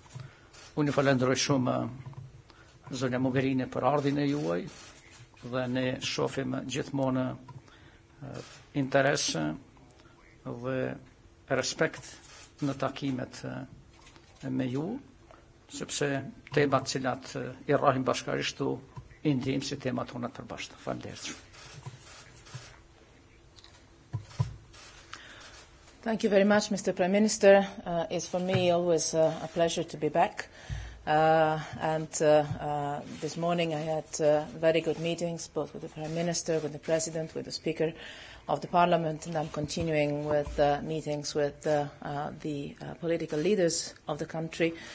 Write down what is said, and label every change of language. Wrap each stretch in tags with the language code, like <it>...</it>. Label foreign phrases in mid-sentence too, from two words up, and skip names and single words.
<sq>Unë falenderoj shumë zonja Mogherini për ardhin e juaj dhe ne shohim gjithmonë interes dhe respekt në takimet me ju, sepse temat cilat I rrahim bashkarisht tu I ndjejmë si temat tona të përbashkëta. Faleminderit shumë.</sq> <en>Thank you very much, Mr. Prime Minister. It's for me always a pleasure to be back. This morning I had very good meetings, both with the Prime Minister, with the President, with the Speaker of the Parliament, and I'm continuing with meetings with the political leaders of the country.</en>